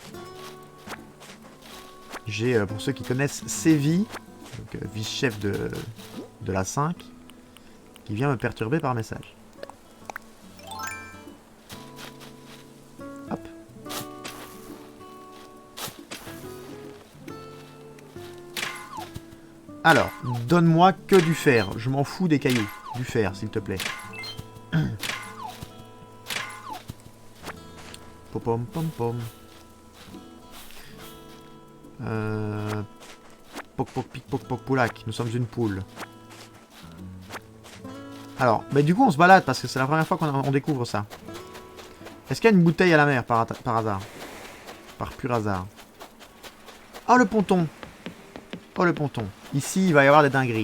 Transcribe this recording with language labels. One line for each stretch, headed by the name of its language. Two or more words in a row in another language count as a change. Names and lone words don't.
French: J'ai, pour ceux qui connaissent, Sévi, donc vice-chef de la 5, qui vient me perturber par message. Hop. Alors, donne-moi que du fer. Je m'en fous des cailloux. Du fer, s'il te plaît. Pom pom pom. Poc poc pic poc poc poulac. Nous sommes une poule. Alors, mais du coup on se balade parce que c'est la première fois qu'on découvre ça. Est-ce qu'il y a une bouteille à la mer par hasard? Par pur hasard. Oh le ponton. Oh le ponton. Ici il va y avoir des dingueries.